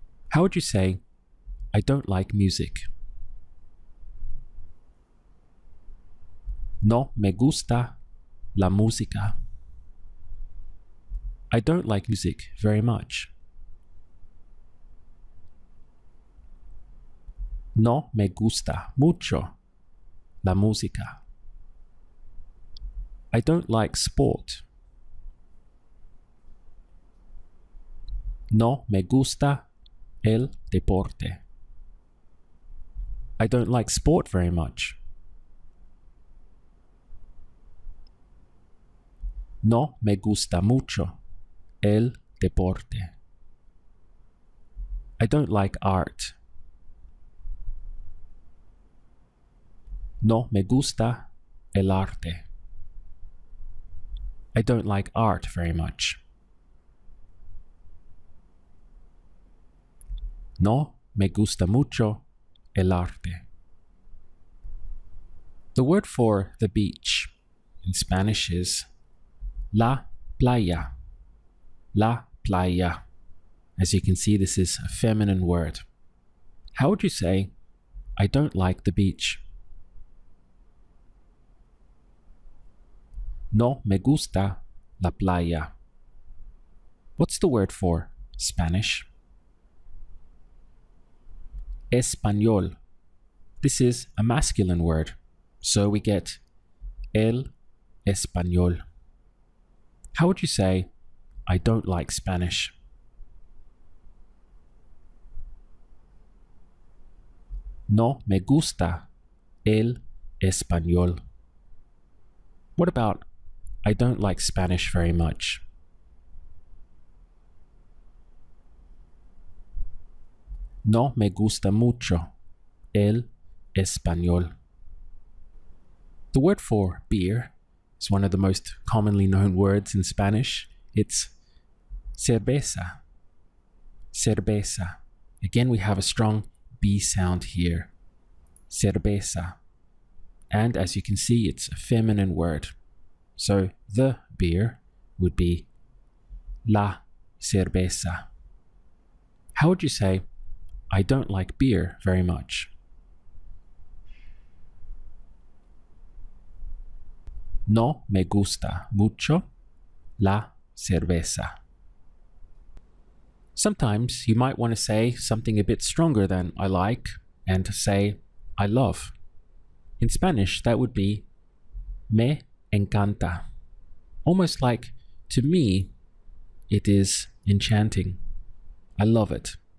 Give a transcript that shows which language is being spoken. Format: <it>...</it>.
<en>How would you say, I don't like music?</en> <es>No me gusta la música.</es> <en>I don't like music very much.</en> <es>No me gusta mucho la música.</es> <en>I don't like sport.</en> <es>No me gusta el deporte.</es> <en>I don't like sport very much.</en> <es>No me gusta mucho el deporte.</es> <en>I don't like art.</en> <es>No me gusta el arte.</es> <en>I don't like art very much.</en> <es>No me gusta mucho el arte.</es> <en>The word for the beach in Spanish is la playa. La playa. As you can see, this is a feminine word. How would you say, I don't like the beach?</en> <es>No me gusta la playa.</es> <en>What's the word for Spanish? Español. This is a masculine word, so we get el español. How would you say, I don't like Spanish?</en> <es>No me gusta el español.</es> <en>What about, I don't like Spanish very much?</en> <es>No me gusta mucho el español.</es> <en>The word for beer is one of the most commonly known words in Spanish. It's cerveza. Cerveza. Again, we have a strong B sound here. Cerveza. And as you can see, it's a feminine word. So the beer would be la cerveza. How would you say, I don't like beer very much?</en> <es>No me gusta mucho la cerveza.</es> <en>Sometimes you might want to say something a bit stronger than I like and say I love. In Spanish, that would be</en> <es>me encanta.</es> <en>Almost like, to me, it is enchanting. I love it.</en>